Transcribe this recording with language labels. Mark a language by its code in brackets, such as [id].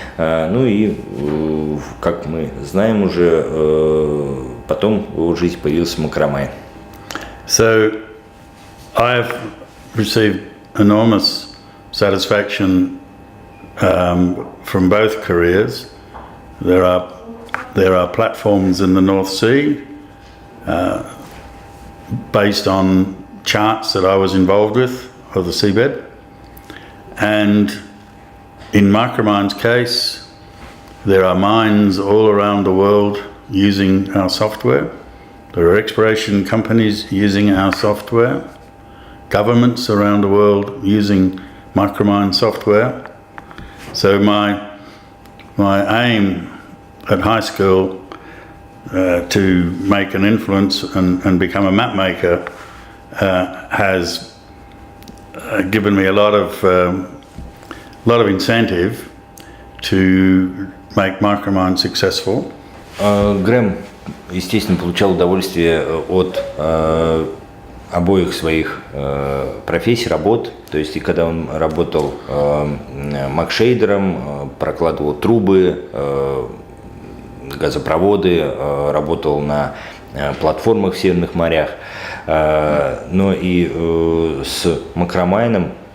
[ru] Ну и, как мы знаем уже, потом в его жизни появился MICROMINE. [en] So I've received enormous satisfaction from both careers. There are platforms in the North Sea based on charts that I was involved with of the seabed, and in MICROMINE's case, there are mines all around the world using our software. There are exploration companies using our software, governments around the world using MICROMINE software. So my aim at high school to make an influence and become a map maker has given me a lot of incentive to make MICROMINE successful. [ru] Грэм, естественно, получал удовольствие от обоих своих профессий, работ. То есть, и когда он работал макшейдером, прокладывал трубы, газопроводы, работал на платформах в Северных морях. Но и с MICROMINE